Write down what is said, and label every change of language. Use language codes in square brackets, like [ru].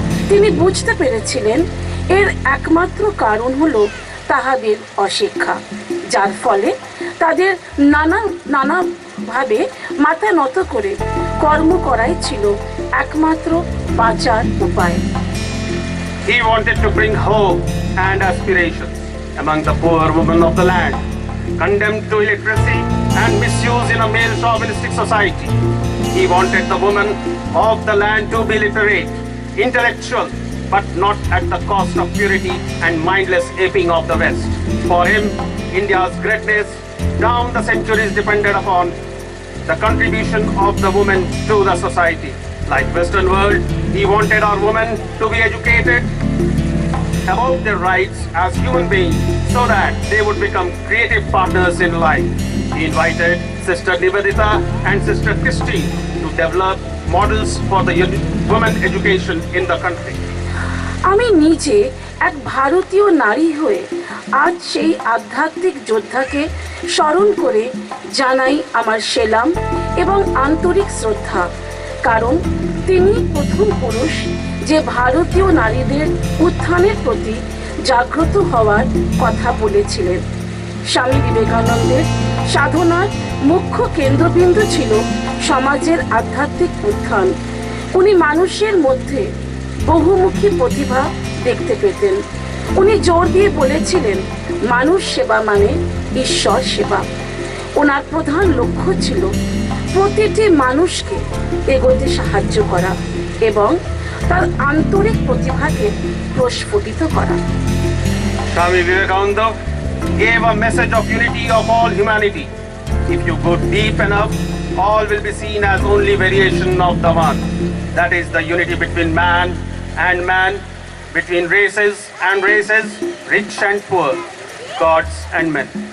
[bn] তিনি বুঝতে পেরেছিলেন এর একমাত্র কারণ হলো তাহাদের অশিক্ষা, যার ফলে তাদের নানাভাবে মাথা নত করে কর্ম করাই ছিল একমাত্র বাঁচার উপায়। [en] He wanted to bring hope and aspirations among the poor women of the land, condemned to illiteracy and misuse in a male chauvinistic society. He wanted the women of the land to be literate, intellectual, but not at the cost of purity and mindless aping of the West. For him, India's greatness down the centuries depended upon the contribution of the women to the society. Like Western world, he wanted our women to be educated about their rights as human beings so that they would become creative partners in life. He invited Sister Nivedita and Sister Christine to develop models for the women education in the country. [bn] আমি নিজে এক ভারতীয় নারী হয়ে আজ সেই আধ্যাত্মিক যোদ্ধাকে স্মরণ করে জানাই আমার সেলাম এবং আন্তরিক শ্রদ্ধা, কারণ তিনি প্রথম পুরুষ যে ভারতীয় নারীদের উত্থানের প্রতি জাগ্রত হওয়ার কথা বলেছিলেন। স্বামী বিবেকানন্দের সাধনার মুখ্য কেন্দ্রবিন্দু ছিল সমাজের আধ্যাত্মিক উত্থান। উনি মানুষের মধ্যে বহুমুখী প্রতিভা দেখতে পেতেন। উনি জোর দিয়ে বলেছিলেন, মানুষ সেবা মানে ঈশ্বর সেবা। ওনার প্রধান লক্ষ্য ছিল প্রতিটি মানুষকে এগোতে সাহায্য করা এবং তার আন্তরিক প্রতিভাকে প্রস্ফুটিত করা। [en] Swami Vivekananda gave a message of unity of all humanity. If you go deep enough, all will be seen as only variation of the one. That is the unity between man and man, between races and races, rich and poor, gods and men.